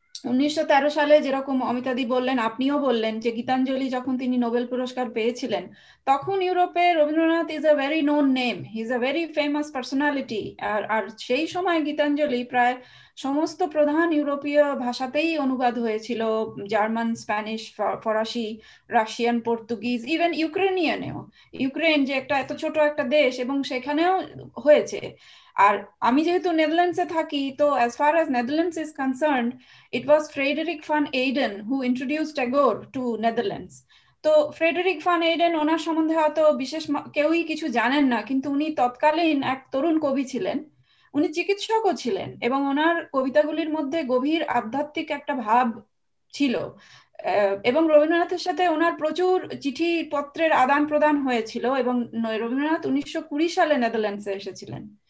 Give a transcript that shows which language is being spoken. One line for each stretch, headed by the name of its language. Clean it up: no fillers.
Bangla: 1913 সালে যেরকম অমিতাদি বললেন, আপনিও বললেন যে গীতাঞ্জলি যখন তিনি নোবেল পুরস্কার পেয়েছিলেন, তখন ইউরোপে Rabindranath
English: Is a very known name, he is a very famous personality.
Bangla: আর সেই সময় গীতাঞ্জলি প্রায় সমস্ত প্রধান ইউরোপীয় ভাষাতেই অনুবাদ হয়েছিল, জার্মান, স্প্যানিশ, ফরাসি, রাশিয়ান, পর্তুগিজ, ইভেন ইউক্রেনিয়ানেও। ইউক্রেন যে একটা এত ছোট একটা দেশ, এবং সেখানেও হয়েছে। আর আমি যেহেতু নেদারল্যান্ডসে থাকি, তো
English: as far as Netherlands is concerned, it was Frederik van Eeden who introduced Tagore to Netherlands.
Bangla: তো ফ্রেডেরিক ভান এইডেন, ওনার সম্বন্ধে হয়তো বিশেষ কেউই কিছু জানেন না, কিন্তু উনি তৎকালীন এক তরুণ কবি ছিলেন, উনি চিকিৎসকও ছিলেন, এবং ওনার কবিতাগুলির মধ্যে গভীর আধ্যাত্মিক একটা ভাব ছিল। এবং রবীন্দ্রনাথের সাথে ওনার প্রচুর চিঠি পত্রের আদান প্রদান হয়েছিল, এবং রবীন্দ্রনাথ 1920 সালে নেদারল্যান্ডসে এসেছিলেন।